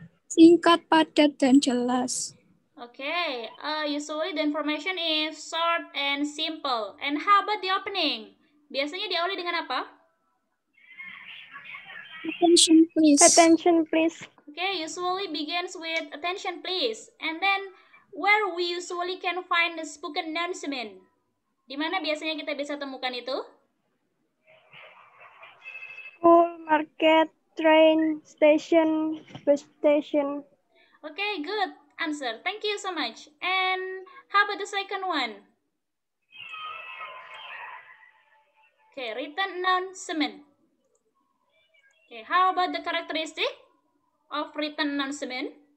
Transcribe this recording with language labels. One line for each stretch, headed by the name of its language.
Indonesian: Singkat, padat, dan jelas.
English: Okay, usually the information is short and simple. And how about the opening?
Indonesian: Biasanya diawali dengan apa?
English: Attention please. Attention please. Okay, usually begins with attention please. And then where we usually can find the spoken announcement?
Indonesian: Di mana biasanya kita bisa temukan itu?
English: School, market, train, station, bus station. Okay, good answer. Thank you so much. And how about the second one? Okay, written announcement. Okay, how about the characteristic of written announcement?